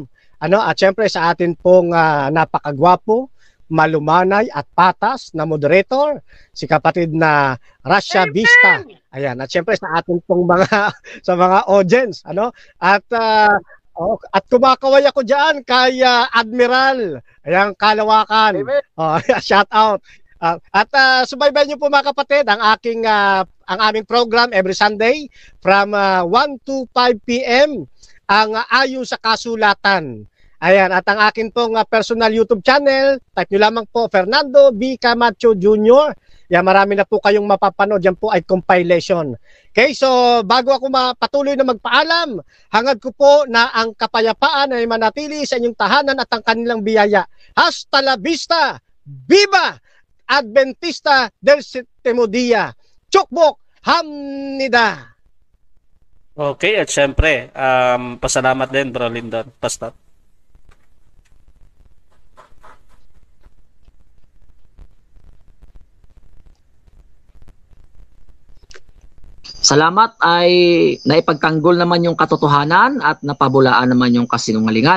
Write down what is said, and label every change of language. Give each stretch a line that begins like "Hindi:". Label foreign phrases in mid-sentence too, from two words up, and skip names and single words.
Filipino: At syempre sa atin pong napakagwapo, malumanay at patas na moderator, si kapatid na Russia Vista. Ayan, at syempre sa atin pong sa mga audience, at kumakaway ako diyan kay Admiral, ayan, Kalawakan.
English: Shout out.
Filipino: At subaybayan niyo po, mga kapatid, ang aming
English: program every Sunday from 1 to 5 p.m.
Filipino: ang ayon sa kasulatan. Ayan, at ang akin pong
English: personal YouTube channel,
Filipino: type nyo lamang po Fernando B. Camacho Jr. Yan, marami na po kayong mapapanood. Yan po ay compilation. Okay, so bago ako patuloy na magpaalam, hangad ko po na ang kapayapaan ay manatili sa inyong tahanan at ang kanilang biyaya.
Spanish: Hasta la vista! Viva! Adventista del Sétimo Día!
Korean: 축복! 합니다!
Filipino: Okay, at syempre, pasalamat din, Bro Lyndon, Pastor. Salamat ay naipagtanggol naman yung katotohanan at napabulaan naman yung kasinungalingan.